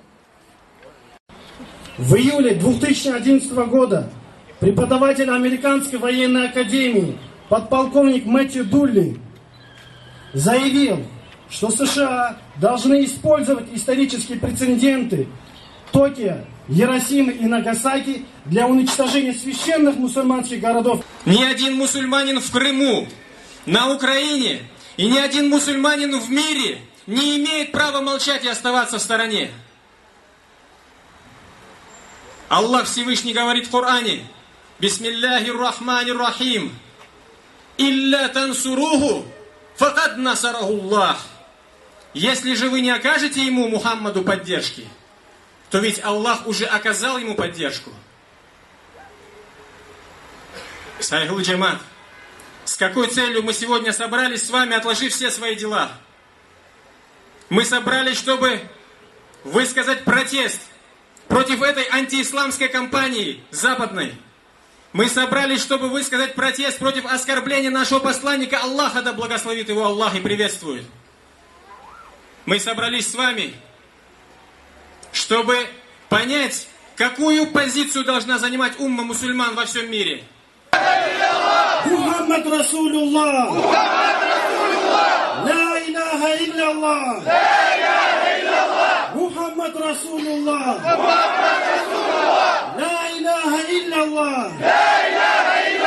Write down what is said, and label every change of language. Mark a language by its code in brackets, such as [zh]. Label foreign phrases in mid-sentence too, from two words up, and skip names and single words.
[ru] В июле 2011 года преподаватель Американской военной академии, подполковник Мэтью Дулли, заявил, что США должны использовать исторические прецеденты Токио, Хиросимы и Нагасаки для уничтожения священных мусульманских городов. Ни один мусульманин в Крыму, на Украине и ни один мусульманин в мире не имеет права молчать и оставаться в стороне. Аллах Всевышний говорит в Коране: [ar] «بسم الله الرحمن الرحيم إلا تنصروه فقد نصره الله». [ru] Если же вы не окажете ему, Мухаммаду, поддержки, то ведь Аллах уже оказал ему поддержку. Сайгул Джамат, с какой целью мы сегодня собрались с вами, отложив все свои дела? Мы собрались, чтобы высказать протест против этой антиисламской кампании западной. Мы собрались, чтобы высказать протест против оскорбления нашего посланника. Аллаха, да благословит его Аллах и приветствует. Мы собрались с вами, чтобы понять, какую позицию должна занимать умма мусульман во всем мире. [ar] محمد رسول الله! لا إله إلا الله! محمد رسول الله! لا إله إلا الله!